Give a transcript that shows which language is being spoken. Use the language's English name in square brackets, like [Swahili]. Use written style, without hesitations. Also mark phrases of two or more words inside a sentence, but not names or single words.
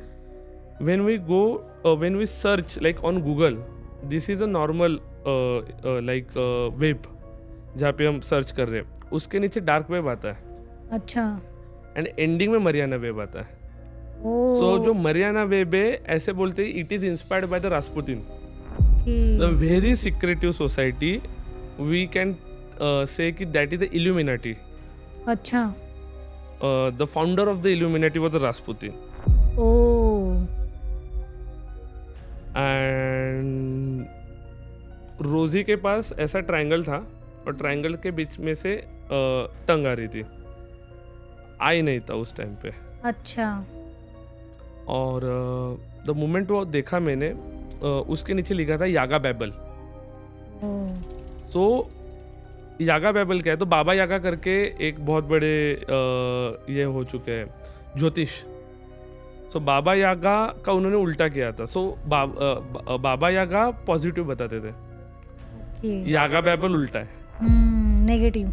[English] when we search like on Google, this is a normal like web [Hindi] जहाँ पे हम सर्च कर रहे हैं, उसके नीचे [English] dark web [Hindi] आता है. अच्छा. [English] and ending [Hindi] में मरियाना वेब आता है. सो जो मरियाना वेब है ऐसे बोलते हैं [English] it is inspired by the Rasputin, the very secretive society. we can say that is the Illuminati. [Hindi] अच्छा. [English] the founder of the Illuminati was Rasputin. [Hindi] एंड रोजी के पास ऐसा ट्रायंगल था और ट्रायंगल के बीच में से टंग आ रही थी. आई नहीं था उस टाइम पे. अच्छा. और [English] the moment [Hindi] वो देखा मैंने उसके नीचे लिखा था यागा बैबल. सो यागा बैबल क्या है? तो बाबा यागा करके एक बहुत बड़े ये हो चुके हैं ज्योतिष. सो बाबा यागा का उन्होंने उल्टा किया था. सो बाबा यागा पॉजिटिव बताते थे, यागा बैबल उल्टा है, नेगेटिव.